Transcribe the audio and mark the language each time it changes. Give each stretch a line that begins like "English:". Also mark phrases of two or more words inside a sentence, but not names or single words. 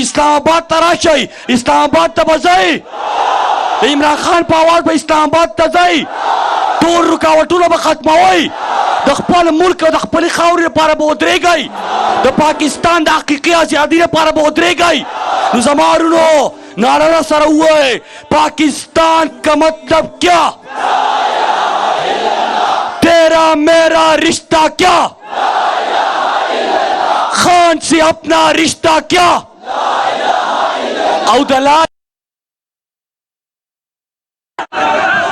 Pashto: اسلام آباد ته راشئ اسلام آباد ته به ځئ د عمران خان په آواز به اسلام آباد ته ځئ ټول رکاوټونه به ختموئ د خپل ملک او د خپلې خاورې لپاره به ودرېږئ د پاکستان د حقیقي ازادۍ لپاره به ودرېږئ نو زما وروڼو نعره سره ووایئ
Urdu: پاکستان کا مطلب کیا تیرا میرا رشتہ کیا خان سے اپنا رشتہ کیا
Pashto: او دلال